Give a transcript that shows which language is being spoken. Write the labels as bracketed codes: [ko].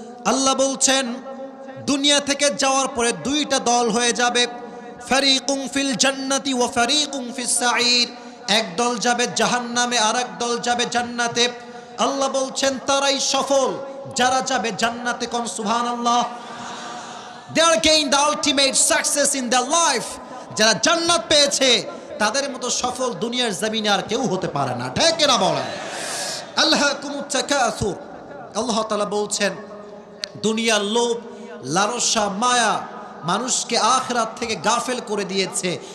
[bn] আল্লাহ বলছেন দুনিয়া থেকে যাওয়ার পরে দুইটা দল হয়ে যাবে, [ar] ফারিকুম ফিল জান্নাতি ওয়া ফারিকুম ফিস সাঈর। [bn] এক দল যাবে জাহান্নামে, আর এক দল যাবে জান্নাতে। আল্লাহ বলছেন তারাই সফল যারা যাবে জান্নাতে। কোন সুবহানাল্লাহ। [en] They are gain the ultimate success in their life. [bn] যারা জান্নাত পেয়েছে তাদের মতো সফল দুনিয়ার জমিনে আর কেউ হতে পারে না। ঠিক না বলেন? [ar] আল্লাহকুমুত তাকাসুর। [bn] আল্লাহ তাআলা বলছেন দুনিয়ার লোভ, লালসা, মায়া মানুষকে আখিরাত থেকে গাফেল করে দিয়েছে।